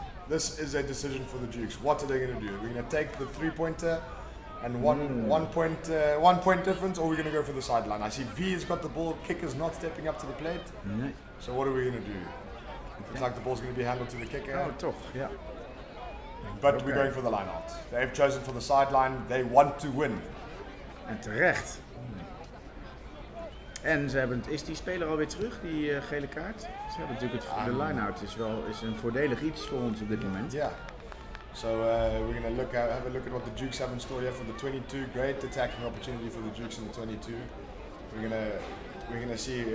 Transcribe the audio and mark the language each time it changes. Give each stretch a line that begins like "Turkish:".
English: This is a decision for the Dukes. What are they going to do? We're going to take the 3-pointer and one point difference, or we're going to go for the sideline. I see V has got the ball. Kicker's not stepping up to the plate.
Dutch: Nee.
English: So what are we going to do? Looks like the ball's going to be handled to the kicker.
Dutch: Oh, toch, ja.
English: But we're going for the line out. They've chosen for the sideline. They want to win.
Dutch: En terecht. En ze hebben, is die speler alweer terug, die gele kaart? Ze hebben natuurlijk de line-out is een voordelig iets voor ons op dit moment. Ja.
English: So we're going to have a look at what the Dukes have in store here for the 22. Great attacking opportunity for the Dukes in the 22. We're going to see.